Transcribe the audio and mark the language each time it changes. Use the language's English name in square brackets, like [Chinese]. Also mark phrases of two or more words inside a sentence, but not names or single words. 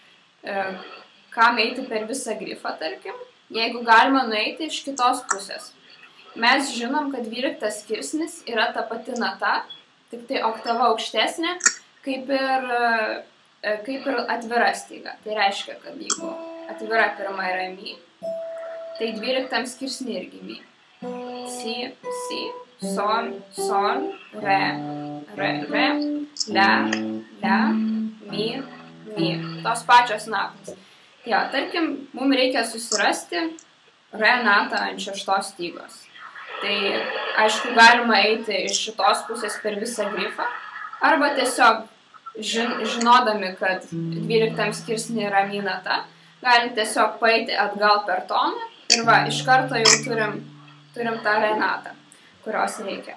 [Lithuanian] Kam eiti per visą grifą, tarkim, jeigu galima nueiti iš kitos pusės. Mes žinom, kad 12 skirsnis yra ta pati nata, tik tai oktava aukštesnė, kaip ir atvira styga. Tai reiškia, kad jeigu atvira pirma yra Mi, tai 12 skirsnį irgi Mi. Si, Si, Sol, Sol, Re, Re, Re, Le, Le, Mi, Mi. Tos pačios natos. Jo, tarkim, mums reikia susirasti Re natą ant 6 stygos. Tai, aišku, galima eiti iš šitos pusės per visą grifą, arba tiesiog žinodami, kad 12 skirsnį yra Mi nata, galim tiesiog paeiti atgal per toną ir va, iš karto jau turim tą Re natą, kurios reikia.